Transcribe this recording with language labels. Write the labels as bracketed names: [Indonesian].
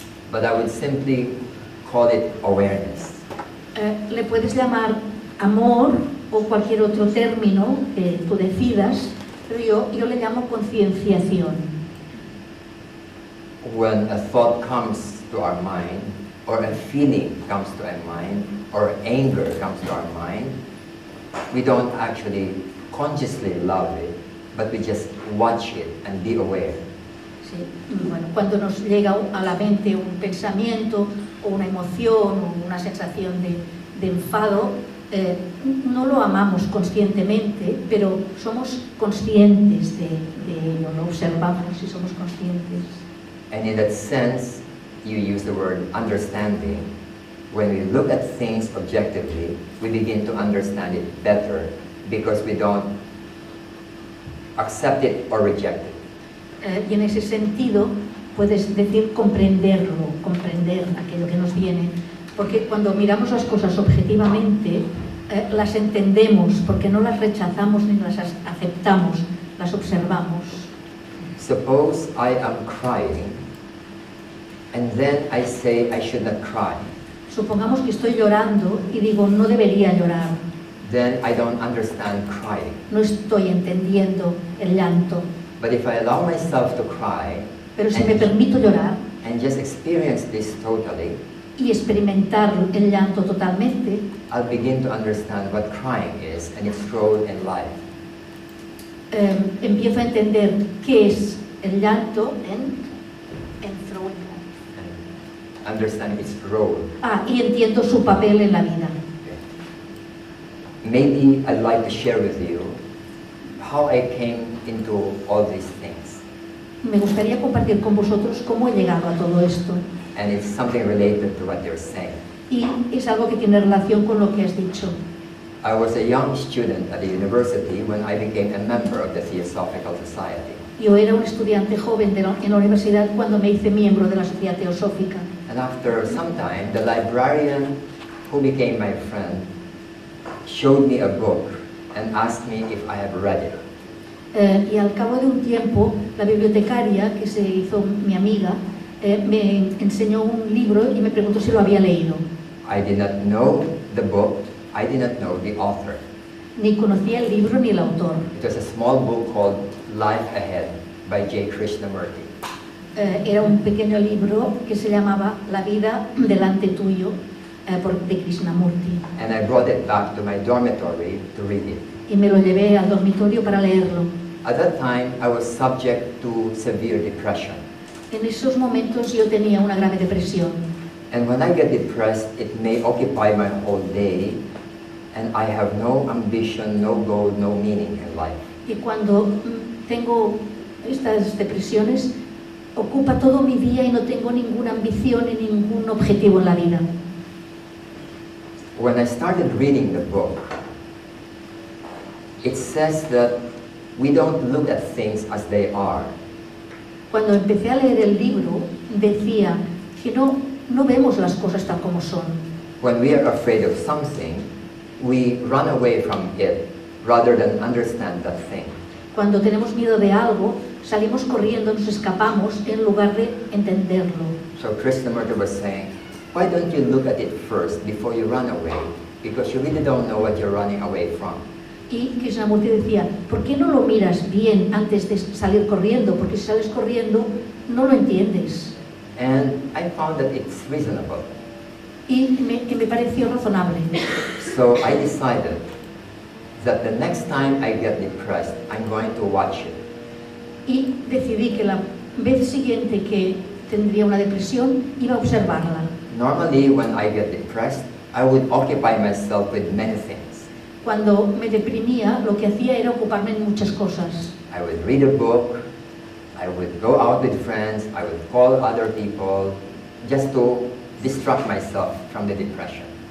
[English] But I would simply call it awareness. [Spanish] Le puedes llamar amor o cualquier otro término que tú decidas, pero yo le llamo concienciación. [English] When a thought comes to our mind, or a feeling comes to our mind, or anger comes to our mind, we don't actually consciously love it, but we just watch it and be aware. [Spanish] Sí. Bueno, cuando nos llega a la mente un pensamiento o una emoción o una sensación de enfado, no lo amamos conscientemente, pero somos conscientes de ello, lo observamos y somos conscientes. [English] And in that sense, you use the word understanding. When we look at things objectively, we begin to understand it better because we don't accept it or reject it. [Spanish] Y en ese sentido puedes decir comprenderlo, comprender aquello que nos viene, porque cuando miramos las cosas objetivamente, las entendemos, porque no las rechazamos ni las aceptamos, las observamos. [English] Suppose I am crying, and then I say I should not cry. [Spanish] Supongamos que estoy llorando y digo no debería llorar. [English] Then I don't understand crying. [Spanish] No estoy entendiendo el llanto. [English] But if I allow myself to cry, [Spanish] pero si me permito llorar, [English] and just experience this totally, [Spanish] y experimentar el llanto totalmente, [English] I'll begin to understand what crying is and its role in life. [Spanish] Empiezo a entender qué es el llanto [English] and throwing. Understand its role. [Spanish] Y entiendo su papel en la vida. [English] Okay. Maybe I'd like to share with you how I came into all these things. [Spanish] Me gustaría compartir con vosotros cómo he llegado a todo esto. [English] And it's something related to what you're saying. [Spanish] Y es algo que tiene relación con lo que has dicho. [English] I was a young student at the university when I became a member of the Theosophical Society. [Spanish] Yo era un estudiante joven en la universidad cuando me hice miembro de la Sociedad Teosófica. [English] And after some time, the librarian who became my friend showed me a book and asked me if I have read it. [Spanish] Y al cabo de un tiempo, la bibliotecaria, que se hizo mi amiga, me enseñó un libro y me preguntó si lo había leído. [English] I did not know the book, I did not know the author. [Spanish] Ni conocía el libro ni el autor. [English] It was a small book called Life Ahead by J. Krishnamurti. [Spanish] Era un pequeño libro que se llamaba La vida delante tuyo, de Krishnamurti. [English] And I brought it back to my dormitory to read it. [Spanish] Y me lo llevé al dormitorio para leerlo. [English] At that time, I was subject to severe depression. [Spanish] En esos momentos yo tenía una grave depresión. [English] And when I get depressed, it may occupy my whole day, and I have no ambition, no goal, no meaning in life. [Spanish] Y cuando tengo estas depresiones, ocupa todo mi día y no tengo ninguna ambición y ningún objetivo en la vida. [English] When I started reading the book, it says that we don't look at things as they are. [Spanish] Cuando empecé a leer el libro, decía que no vemos las cosas tal como son. [English] When we are afraid of something, we run away from it rather than understand that thing. [Spanish] Cuando tenemos miedo de algo, salimos corriendo, nos escapamos en lugar de entenderlo. [English] So Krishnamurti was saying, why don't you look at it first before you run away? Because you really don't know what you're running away from. [Spanish] Y Krishnamurti decía, ¿por qué no lo miras bien antes de salir corriendo? Porque si sales corriendo, no lo entiendes. [English] And I found that it's reasonable. [Spanish] Y que me pareció razonable. [English] So I decided that the next time I get depressed, I'm going to watch it. [Spanish] Y decidí que la vez siguiente que tendría una depresión, iba a observarla. [English] Normally, when I get depressed, I would occupy myself with many things. [Spanish] Cuando me deprimía, lo que hacía era ocuparme en muchas cosas. [English] I would read a book, I would go out with friends, I would call other people, just to distract myself from the depression.